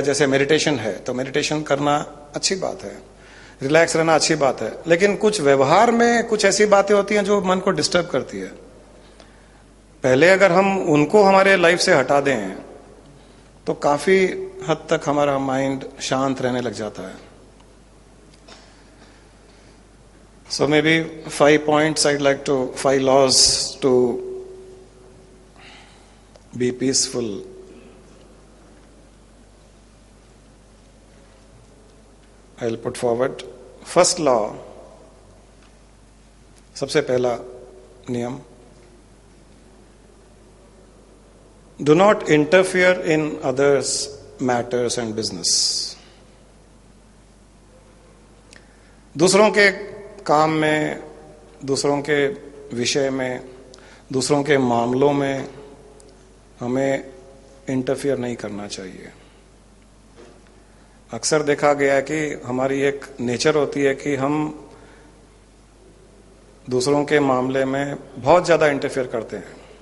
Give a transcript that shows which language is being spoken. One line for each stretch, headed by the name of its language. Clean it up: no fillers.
Hindi: जैसे मेडिटेशन है तो मेडिटेशन करना अच्छी बात है, रिलैक्स रहना अच्छी बात है, लेकिन कुछ व्यवहार में कुछ ऐसी बातें होती हैं जो मन को डिस्टर्ब करती है। पहले अगर हम उनको हमारे लाइफ से हटा दें तो काफी हद तक हमारा माइंड शांत रहने लग जाता है।
English: So maybe 5 points I'd like to, 5 laws to be peaceful. I'll put forward. First law,
Hindi: सबसे पहला नियम,
English: do not interfere in others' matters and business.
Hindi: दूसरों के काम में, दूसरों के विषय में, दूसरों के मामलों में हमें इंटरफियर नहीं करना चाहिए। अक्सर देखा गया है कि हमारी एक नेचर होती है कि हम दूसरों के मामले में बहुत ज्यादा इंटरफियर करते हैं।